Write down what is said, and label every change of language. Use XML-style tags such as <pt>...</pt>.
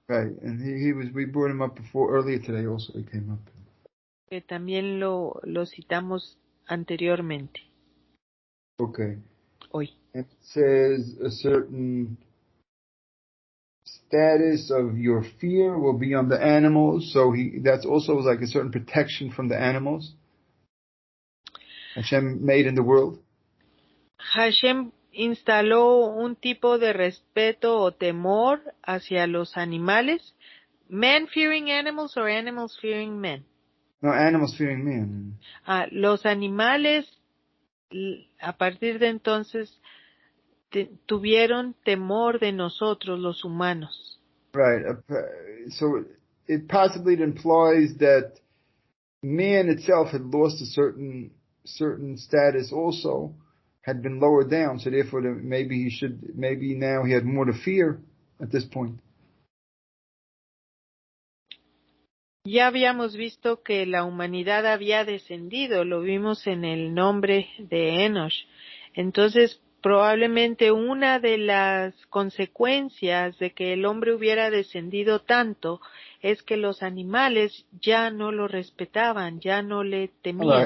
<en>Right, and we brought him up earlier today also, he came up.</en> <es>Que también lo citamos anteriormente.</es> <en>Okay.</en> <es>Hoy.</es> <en>It says a certain status of your fear will be on the animals, so that's also like a certain protection from the animals. Hashem made in the world.</en> <es>Hashem instaló un tipo de respeto o temor hacia los animales.</es> <en>Men fearing animals or animals fearing men? No, animals fearing man.</en> <es>Los animales, a partir de entonces, tuvieron temor de nosotros, los humanos.</es> <en>Right. So it possibly implies that man itself had lost a certain status also, had been lowered down, so therefore maybe now he had more to fear at this point.</en> <es>Ya habíamos visto que la humanidad había descendido, lo vimos en el nombre de Enosh. Entonces, probablemente una de las consecuencias de que el hombre hubiera descendido tanto es que los animales ya no lo respetaban, ya no le temían.</es>